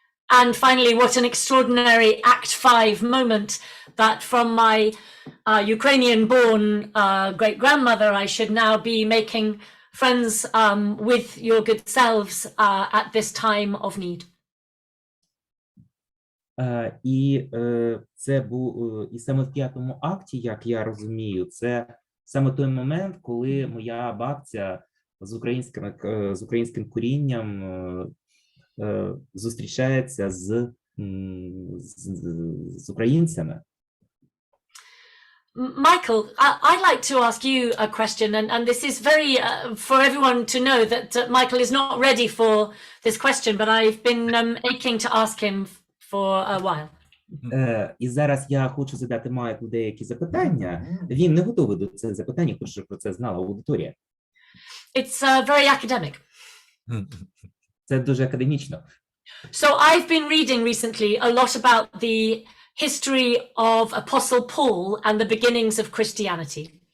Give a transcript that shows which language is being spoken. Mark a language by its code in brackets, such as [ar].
[en] And finally, what an extraordinary Act 5 moment that from my Ukrainian-born great-grandmother, I should now be making friends with your good selves at this time of need. [uk] І це був і саме в 5-му акті, як я розумію, це саме той момент, коли моя бабця з українським корінням зустрічається з українцями. [en] Michael, I'd like to ask you a question, and this is very for everyone to know that Michael is not ready for this question, but I've been aching to ask him for a while. [uk] І зараз я хочу задати Майклу деякі запитання. Він не готовий до цих запитань, тому що про це знала аудиторія. [en] It's very academic. [uk] Це дуже академічно. [en] So I've been reading recently a lot about the history of Apostle Paul and the beginnings of Christianity.